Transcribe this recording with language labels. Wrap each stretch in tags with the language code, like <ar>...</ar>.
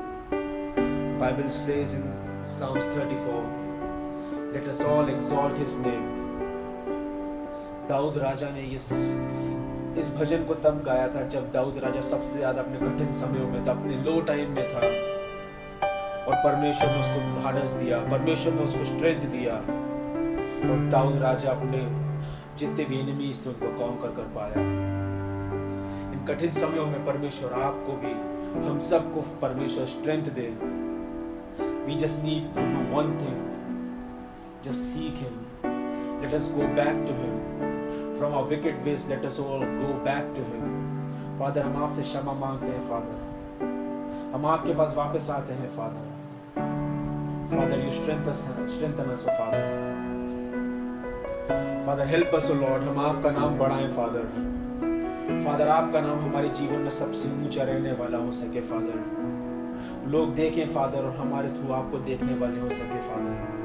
<en>Bible says in Psalms 34, let us all exalt His name.</en> <hi>Dawood राजा ने इस भजन को तब गाया था जब दाऊद राजा सबसे ज्यादा अपने कठिन समयों में था, अपने लो टाइम में था, और परमेश्वर ने उसको ढाढ़स दिया, परमेश्वर ने उसको स्ट्रेंथ दिया, और दाऊद राजा अपने जितने भी एनिमीज थे उनको कॉन्कर कर पाया। इन कठिन समयों में परमेश्वर आपको भी, हम सबको परमेश्वर strength दे।</hi> <en>We just need to do one thing. Just seek Him. Let us go back to Him. From our wicked ways, let us all go back to Him.</en> <hi>Father, हम आपसे क्षमा मांगते हैं Father. हम आपके पास वापस आते हैं Father.</hi> <en>Father, you strengthen us, oh Father. Father, help us, oh Lord.</en> <hi>हम आपका नाम बढ़ाएं Father. Father, आपका नाम हमारे जीवन में सबसे ऊंचा रहने वाला हो सके Father. लोग देखें Father और हमारे थ्रू आपको देखने वाले हो सके Father.</hi>